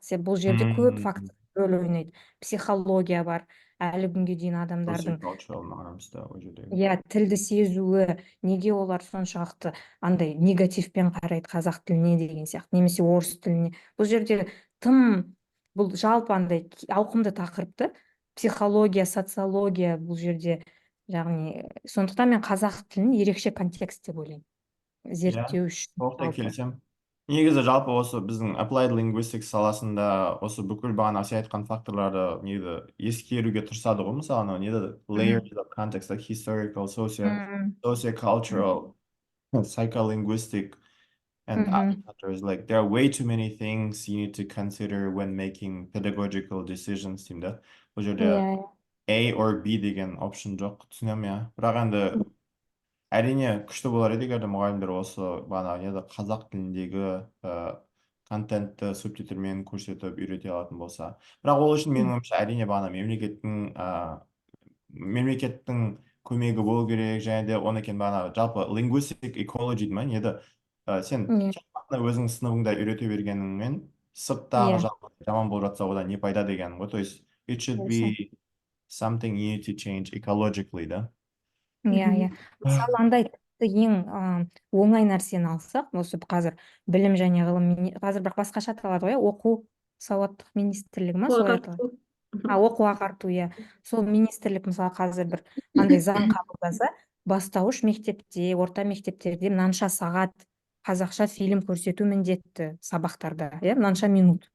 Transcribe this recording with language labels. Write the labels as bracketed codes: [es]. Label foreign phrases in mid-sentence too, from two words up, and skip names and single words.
[kk] Себебі бұл жерде көп фактор рөл ойнайды. Психология бар, әлі күнге дейін адамдардың тілді сезуі, неге олар соншалықты андай негативпен қарайды қазақ тіліне деген сияқты, немесе орыс тіліне. Бұл жерде бұл жалпы андай ауқымды тақырыпты, психология, социология бұл жерде, яғни сондықтан мен қазақ тілін ерекше контекст деп ойлаймын, зерттеу үшін. Толықтай келісемін. Негізі жалпы осы біздің [en] applied linguistics [kk] саласында осы бүкіл бағана сен айтқан факторларды ескеруге тырысады ғой. [en] Мысалы layers of context, like historical, sociocultural, psycholinguistic, and other factors. Like there are way too many things you need to consider when making pedagogical decisions деймін. [kk] Бұл жерде [en] A or B [kk] деген option жоқ, түсінемін, иә. Бірақ енді әрине күшті болар еді егер де мұғалімдер осы қазақ тіліндегі контентті субтитрмен көрсетіп үйрете алатын болса. Бірақ ол үшін менің ойымша әрине мемлекеттің көмегі болу керек, және де оны жалпы [en] linguistic ecology [kk] дейді ма, сен өзің сыныбыңда үйрете бергеніңмен сырттағы иә жағдай жаман болып жатса одан не пайда дегенім ғой. [ru] То есть [en] it should [kk] келісемін. [en] be something you need to change ecologically, да. [kk] Иә, иә. Мысалы, андай тіпті ең оңай нәрсені алсақ, осы қазір білім және ғылым қазір бірақ басқаша аталады ғой, оқу сауаттық министрлігі ма солай аталады. Оқу ағарту, иә. Сол министрлік мысалы қазір бір андай заң қабылдаса, бастауыш мектепте, орта мектептерде мынанша сағат қазақша фильм көрсету міндетті сабақтарда, иә, мынанша минут.